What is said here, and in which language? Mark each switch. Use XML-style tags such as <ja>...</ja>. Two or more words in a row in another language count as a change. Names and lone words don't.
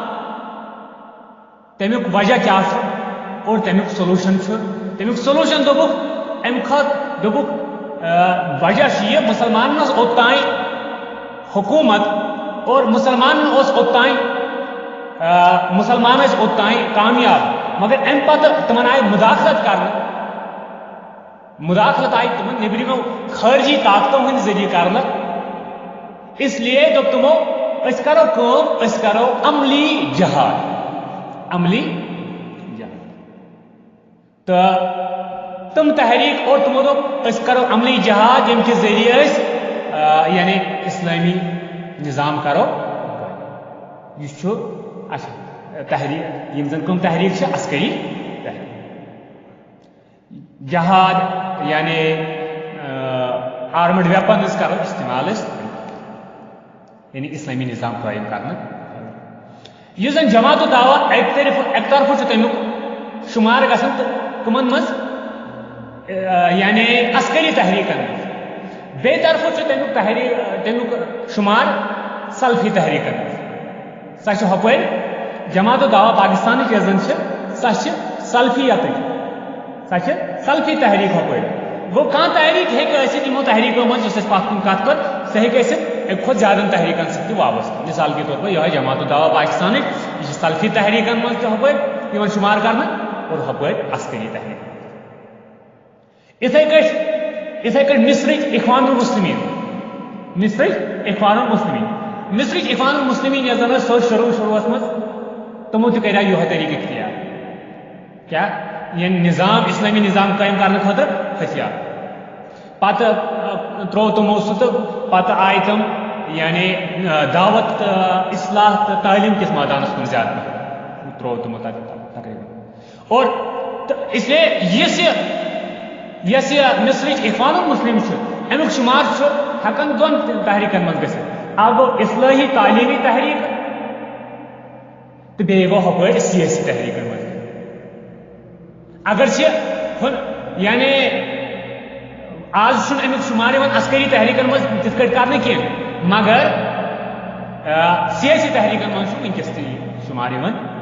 <ks>تمیُک وجہ کیٛاہ چھُ اور تمیُک سولوٗشن چھُ تمیُک سولوٗشن دوٚپُکھ امہِ کھۄتہٕ دوٚپُکھ وجہ چھُ یہِ مُسلمانن ٲس اوٚتانۍ حکوٗمت اور مسلمان ٲسۍ اوٚتانۍ کامیاب مگر امہِ پتہٕ تِمن آیہِ مُداخلت آیہِ تِمن نیٚبرِمو خارجی طاقتو ہٕنٛدِ ذٔریعہٕ کرنہٕ اس لیے دوٚپ تِمو أسۍ کرو کٲم أسۍ کرو عملی جہاد تہٕ تِم تحریٖک اور تِمو دوٚپ أسۍ کرو عملی جہاد ییٚمہِ کہِ ذٔریعہٕ أسۍ یعنی اسلٲمی نظام کرو یہِ چھُ تحریٖک یِم زن کٕم تحریٖک چھِ عسکری جہاد یعنی</ks> <en>armed weapons</en> <ks>کرو استعمال یعنی اسلامی نظام قٲیِم کرنہٕ یُس زن جماعت الدعوا اَکہِ طرفہٕ چھُ تمیُک شُمار گژھان تہٕ کٕمن منٛز یعنی عسکری تحریٖکن منٛز بیٚیہِ طرفہٕ چھُ تمیُک شُمار سلفی تحریٖکن منٛز سۄ چھِ ہۄپٲرۍ جماعت الدعوا پاکستانٕچ یۄس زن چھِ سۄ چھِ سلفی تحریٖک ہۄپٲرۍ گوٚو کانٛہہ تحریٖک ہیٚکہِ ٲسِتھ یِمو تحریٖکو منٛز یُس اَسہِ پتھ کُن کتھ کٔر سۄ ہیٚکہِ ٲسِتھ اَکہِ کھۄتہٕ زیادٕ تحریٖکن سۭتۍ تہِ وابستہٕ</ks> <ur>مثال کے طور پر</ur> <ks>یِہوے جماعت الدعوا پاکستانٕچ یہ سلفی تحریکن مز ہپر شمار کرنا اور ہپر عسکری تحریک اتھے کٹ مصرچ اخوان المسلمین مصرچ اخوان المسلمین یس زن سو شروعس مز تمو تہ کریا یہ طریقہ اختیار کیا یہ نظام اسلامی نظام قائم کرنے خاطر ہتھیار پتہ ترو تمو سہ تو پتہ آئی تم یعنی دعوت اصلاح تو تعلیم کس میدانس کن زیادہ ترو تمو تقریباً اور اس لیے یس یہ مصرچ اخوان المسلم امیک شمار ہکن دون تحریکن مز گژھتھ اکھ گو اصلاحی تعلیمی تحریک تو بیٚیہِ گوٚو ہپٲرۍ سیاسی تحریکن مز اگر یعنی آز چھُنہٕ امیُک شمار یِوان عسکری تحریکن مز تِتھ کٲٹھۍ کرنہٕ کینٛہہ مگر سیاسی تحریکن مز چھُ وٕنکیٚس تہِ شمار یِوان</ks>